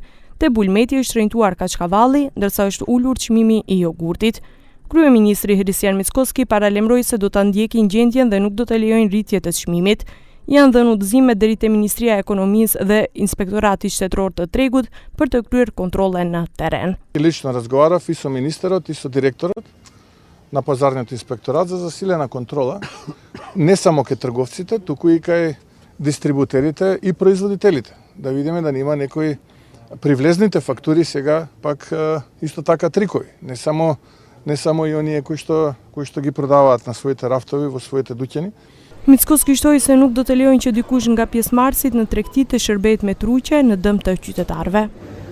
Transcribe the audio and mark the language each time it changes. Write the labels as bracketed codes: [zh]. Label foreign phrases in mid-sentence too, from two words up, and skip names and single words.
[sq] Te bulmeti është shtrenjtuar kaçkavalli, ndërsa është ulur çmimi i jogurtit. Kryeministri Hristijan Mickoski paralajmëroi se do ta ndjekin gjendjen dhe nuk do të lejojnë rritje të çmimit. Janë dhënë udhëzime deri te Ministria e Ekonomisë dhe Inspektorati Shtetëror të Tregut për të kryer kontrolle në terren. [mk] Лично разговарав и со министерот и со директорот на пазарниот инспекторат за засилена контрола не само кај трговците, туку и кај дистрибутерите и производителите. Да видиме да нема некои привлезните фактури сега пак исто така трикови. Не само и оние кои што ги продаваат на своите рафтови во своите дуќани. [sq] Mickoski shtoi se nuk do të lejojnë që dikush nga pjesëmarrësit në tregti të shërbejë me truqe në dëm të qytetarëve.